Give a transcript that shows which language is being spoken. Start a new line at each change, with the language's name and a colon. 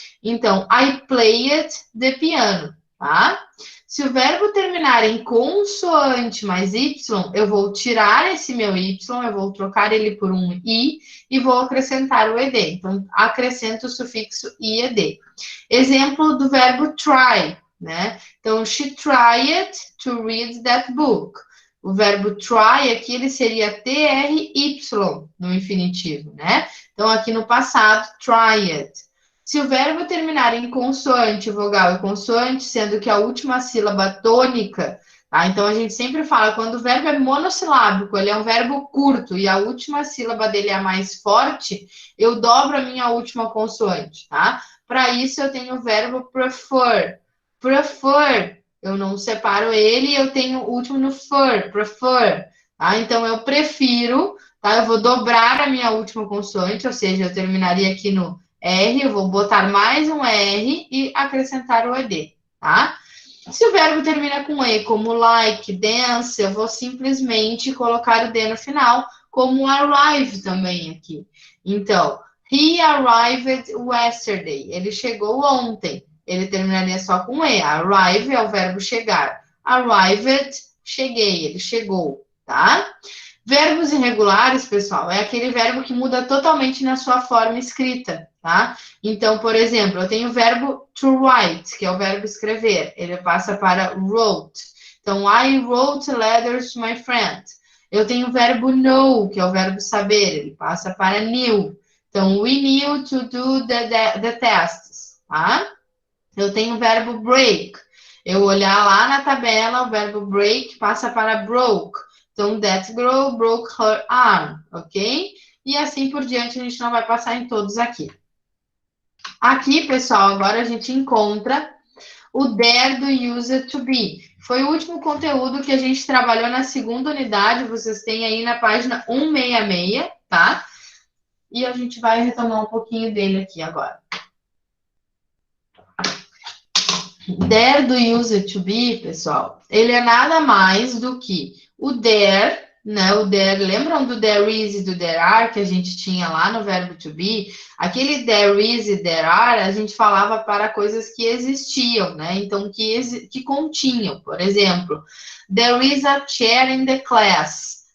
English: Então, I played the piano, tá?
Portuguese: Se o verbo terminar em consoante mais y, eu vou tirar esse meu y, eu vou trocar ele por um i e vou acrescentar o ed. Então, acrescento o sufixo ied. Exemplo do verbo try, né?
English: Então, she tried to read that book.
Portuguese: O verbo try aqui, ele seria try no infinitivo, né? Então, aqui no passado, tried. Se o verbo terminar em consoante, vogal e consoante, sendo que a última sílaba tônica, tá? Então a gente sempre fala, quando o verbo é monossilábico, ele é um verbo curto e a última sílaba dele é a mais forte, eu dobro a minha última consoante, tá? Para isso eu tenho o verbo prefer. Prefer, eu não separo ele, eu tenho o último no prefer, tá? Então eu prefiro, tá? Eu vou dobrar a minha última consoante, ou seja, eu terminaria aqui no R, eu vou botar mais um R e acrescentar o ED, tá? Se o verbo termina com E, como like, dance, eu vou simplesmente colocar o D no final, como arrive também aqui.
English: Então, he arrived yesterday.
Portuguese: Ele chegou ontem. Ele terminaria só com E. Arrive é o verbo chegar. Arrived, cheguei, ele chegou, tá? Verbos irregulares, pessoal, é aquele verbo que muda totalmente na sua forma escrita, tá? Então, por exemplo, eu tenho o verbo to write, que é o verbo escrever. Ele passa para wrote.
English: Então, I wrote letters to my friend.
Portuguese: Eu tenho o verbo know, que é o verbo saber. Ele passa para knew. Então,
English: we knew to do the tests.
Portuguese: tá? Eu tenho o verbo break. Eu olhar lá na tabela, o verbo break passa para broke.
English: Então, that girl broke her arm, ok?
Portuguese: E assim por diante, a gente não vai passar em todos aqui. Aqui, pessoal, agora a gente encontra o there do user to be. Foi o último conteúdo que a gente trabalhou na segunda unidade. Vocês têm aí na página 166, tá? E a gente vai retomar um pouquinho dele aqui agora. There do user to be, pessoal, ele é nada mais do que o there, né? O there, lembram do there is e do there are que a gente tinha lá no verbo to be? Aquele there is e there are, a gente falava para coisas que existiam, né? Então, que continham.
English: Por exemplo, there is a chair in the class.